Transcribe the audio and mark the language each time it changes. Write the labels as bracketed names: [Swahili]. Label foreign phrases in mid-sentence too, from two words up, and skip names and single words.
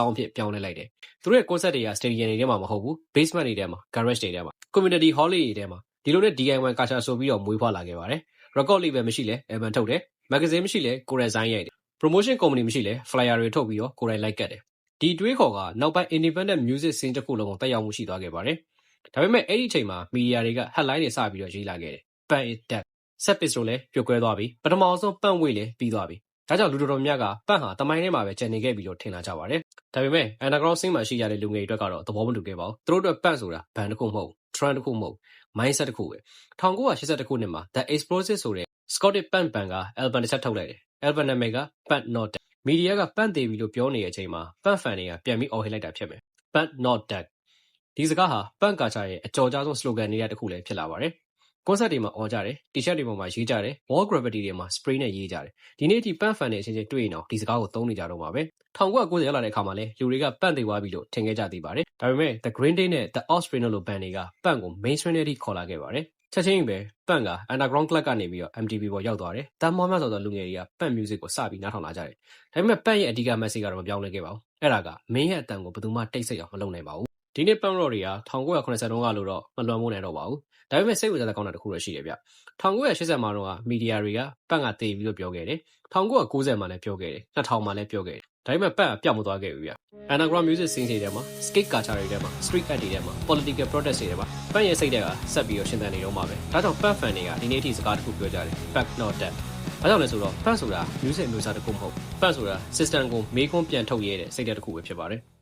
[Burmese] အဖြစ်ပြောင်းလဲလိုက်တယ်။သူတို့ရဲ့ concert တွေက stadium တွေထဲမှာမဟုတ်ဘူး။ basement တွေထဲမှာ garage တွေထဲမှာ [English] community hall [Burmese] တွေထဲမှာဒီလိုနဲ့ [English] DIY culture [Burmese] ဆိုပြီးတော့မွေးဖွားလာခဲ့ပါတယ်။ [English] record label [Burmese] မရှိလဲ album ထုတ်တယ်။ magazine မရှိလဲကိုယ်တိုင်ဇိုင်းရိုက်တယ်။ [English] promotion company [Burmese] မရှိလဲ flyer တွေထုတ်ပြီးတော့ကိုယ်တိုင်လိုက်ကတ်တယ်။ဒီတွေးခေါ်ကနောက်ပိုင်း [English] independent music scene [Burmese] တစ်ခုလုံးကိုတက်ရောက်မှုရှိသွားခဲ့ပါတယ်။ဒါပေမဲ့အဲ့ဒီအချိန်မှာ media တွေက headline တွေစပြီးတော့ရေးလာခဲ့တယ်။ [English] Punk is dead [Burmese] Sex Pistols လည်းပြုတ်ကွဲသွားပြီ။ပထမဆုံး [English] Punk wave [Burmese] လည်း ပြီးသွားပြီ။ဒါကြောင့်လူတော်တော်များက Punk ဟာတမိုင်းထဲမှာပဲကျန်နေခဲ့ပြီးတော့ထင်လာကြပါတယ်။ဒါပေမဲ့ [English] underground scene [Burmese] မှာရှိကြတဲ့လူငယ်တွေအတွက်ကတော့သဘောမတူခဲ့ပါဘူး။သူတို့အတွက် Punk ဆိုတာ band တစ်ခုမဟုတ်ဘူး။ trend တစ်ခုမဟုတ်ဘူး။ mindset တစ်ခုပဲ။1982ခုနှစ်မှာ The Explosives ဆိုတဲ့ [English] Scottish Punk band [Burmese] က album တစ်ချက်ထုတ်လိုက်တယ်။ album နာမည်က Punk Not Dead ။ media က Punk သေပြီလို့ပြောနေတဲ့အချိန်မှာ Punk fan တွေကပြန်ပြီးအော်ဟစ်လိုက်တာဖြစ်မယ်။ [English] Punk Not Dead [Burmese] ဒီစကားဟာ [English] Punk culture [Burmese] ရဲ့အကျော်ကြားဆုံး slogan တွေကတစ်ခုလည်းဖြစ်လာပါတယ်။ concert တွေမှာအော်ကြတယ်။ t-shirt တွေပေါ်မှာရေးကြတယ်။ [English] wall graffiti [Burmese] တွေမှာ spray နဲ့ရေးကြတယ်။ဒီနေ့အထိ [English] Punk fan [Burmese] တွေအချင်းချင်းတွေ့ရင်တော့ဒီစကားကိုသုံးနေကြတော့မှာပဲ။1990ရောက်လာတဲ့အခါ မှာလည်းလူတွေက Punk သေသွားပြီလို့ထင်ခဲ့ကြသေးပါတယ်။ဒါပေမဲ့ The Green Day နဲ့ The Offspring တို့လို band တွေက Punk ကို mainstream ထဲထိခေါ်လာခဲ့ပါတယ်။ချက်ချင်းပဲ Punk က [English] underground club [Burmese] ကနေပြီးတော့ MTV ပေါ်ရောက်သွားတယ်။တန်းမွှားများစွာသော လူငယ်တွေက [English] Punk music [Burmese] ကိုစပြီးနားထောင်လာကြတယ်။ဒါပေမဲ့ Punk ရဲ့အဓိက message ကတော့မပြောင်းလဲခဲ့ပါဘူး။အဲ့ဒါကမင်းရဲ့အသံကိုဘယ်သူမှတိတ်ဆိတ်အောင်မလုပ်နိုင်ပါဘူး။ဒီနေ့ [English] Punk rock [Burmese] တွေက1980တုန်းကလို့တော့မလွန်မိုးနိုင်တော့ပါဘူး။ဒါပေမဲ့စိတ်ဝင်စားတဲ့ကောင်းတာတစ်ခုတော့ရှိတယ်ဗျ။1980မှာတော့ media တွေက Punk ကသေပြီလို့ပြောခဲ့တယ်။1990မှာလည်းပြောခဲ့တယ်။2000မှာလည်းပြောခဲ့တယ်။ဒါပေမဲ့ Punk ကပျောက်မသွားခဲ့ဘူးဗျ။ [English] underground music scene [Burmese] တွေထဲမှာ [English] skate culture [Burmese] တွေထဲမှာ [English] street art [Burmese] တွေထဲမှာ [English] political protest [Burmese] တွေထဲမှာ Punk ရဲ့စိတ်ဓာတ်ကဆက်ပြီးတော့ရှင်သန်နေတော့မှာပဲ။ဒါကြောင့် [English] Punk fan [Burmese] တွေကဒီနေ့အထိစကားတစ်ခုပြောကြတယ်။ [English] Punk Not Dead [Burmese] ။ဘာကြောင့်လဲဆိုတော့ Punk ဆိုတာ music မျိုးစားတစ်ခုမဟုတ်ဘူး။ Punk ဆိုတာ system ကိုမေးခွန်းပြန်ထုတ်ရဲတဲ့စိတ်ဓာတ်တစ်ခုပဲဖြစ်ပါတယ်။